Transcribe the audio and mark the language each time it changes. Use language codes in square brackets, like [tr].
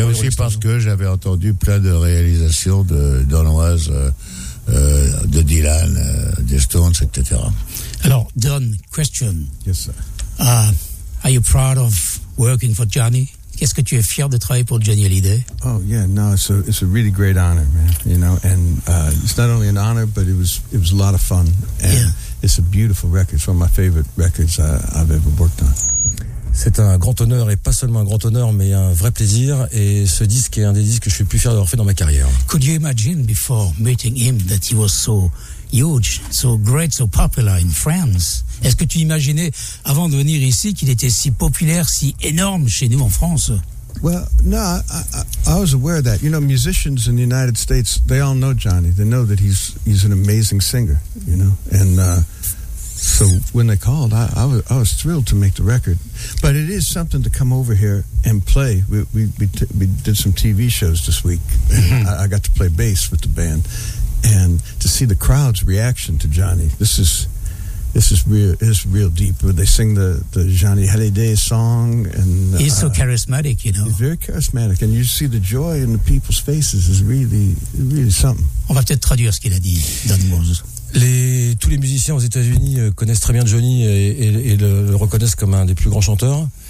[fr] Mais aussi parce que j'avais entendu plein de réalisations de Don Was, de Dylan, des Stones, etc. Alors, Don, question. [en] Yes, sir. Are you proud of working for Johnny? [fr] Qu'est-ce que tu es fier de travailler pour Johnny Hallyday? [en] Oh yeah, no, it's a really great honor, man. You know, and it's not only an honor, but it was a lot of fun. And yeah, it's a beautiful record. It's one of my favorite records I've ever worked on. [fr] C'est un grand honneur, et pas seulement un grand honneur, mais un vrai plaisir. Et ce disque est un des disques que je suis le plus fier d'avoir fait dans ma carrière. [en] Could you imagine before meeting him that he was so huge, so great, so popular in France? [fr] Est-ce que tu imaginais, avant de venir ici, qu'il était si populaire, si énorme chez nous en France? [en] Well, no, I was aware of that. You know, musicians in the United States, they all know Johnny. They know that he's an amazing singer, you know. And so when they called, I was thrilled to make the record. But it is something to come over here and play. We did some TV shows this week. I got to play bass with the band. And to see the crowd's reaction to Johnny, This is real deep. They sing the Johnny Hallyday song, and he's so charismatic, you know. He's very charismatic, and you see the joy in the people's faces is really, really something. [fr] On va peut-être traduire ce qu'il a dit, Don Was. Tous les musiciens aux États-Unis connaissent très bien Johnny et le reconnaissent comme un des plus grands chanteurs.